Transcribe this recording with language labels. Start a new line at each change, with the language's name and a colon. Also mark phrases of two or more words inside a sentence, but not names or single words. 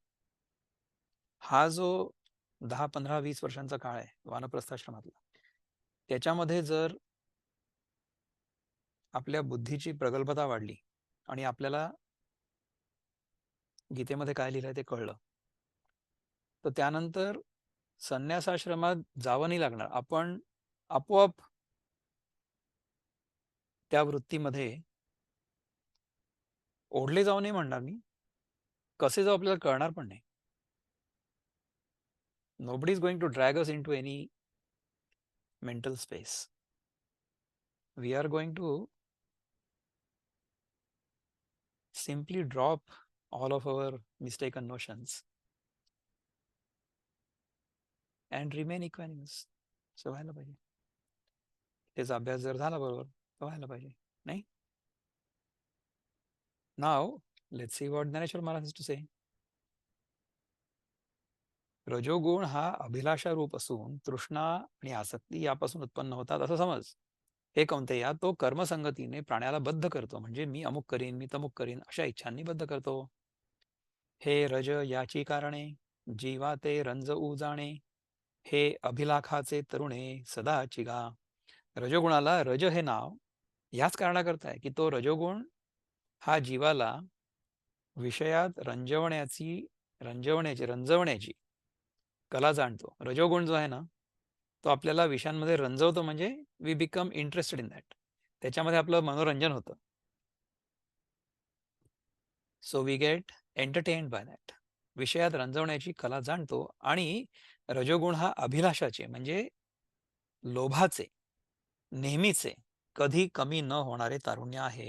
Marathi: हा जो 10, 15, 20 वर्षांचा काळ आहे वानप्रस्थाश्रमातला, त्याच्यामध्ये जर आपल्या बुद्धीची प्रगल्भता वाढली आणि आपल्याला गीतेमध्ये काय लिहिलंय ते कळलं, तर त्यानंतर संन्यासाश्रमात जावं नाही लागणार. आपण आपोआप त्या वृत्तीमध्ये ओढले जाऊ नाही म्हणणार मी, कसे जाऊ आपल्याला कळणार पण नाही.
English: Nobody is going to drag us into any mental space. We are going to simply drop all of our mistaken notions and remain equanimous.
Marathi: असं व्हायला पाहिजे. त्याचा अभ्यास जर झाला बरोबर तर व्हायला पाहिजे, नाही?
English: Now let's see what ज्ञानेश्वर महाराज has to say.
Marathi: रजोगुण हा अभिलाषा रूप असून तृष्णा आणि आसक्ती यापासून उत्पन्न होतात असं समज. हे कौंतेया, तो कर्मसंगतीने प्राण्याला बद्ध करतो. म्हणजे मी अमुक करीन, मी तमुक करीन अशा इच्छांनी बद्ध करतो. हे रज याची कारणे, जीवा ते रंज जाणे, हे अभिलाखाचे तरुणे सदा चिगा. रजोगुणाला रज हे नाव ह्याच कारणाकरता आहे की तो रजोगुण हा जीवाला विषयात रंजवण्याची कला जाणतो. रजोगुण जो आहे ना, तो आपल्याला विषयांमध्ये रंजवतो, म्हणजे
English: we become interested in that.
Marathi: त्याच्यामध्ये आपलं मनोरंजन होतं.
English: so we get entertained by that.
Marathi: विषयात रंजवण्याची कला जाणतो. आणि रजोगुण हा अभिलाषाचे म्हणजे लोभाचे, नेहमीचे, कधी कमी न होणारे तारुण्य आहे.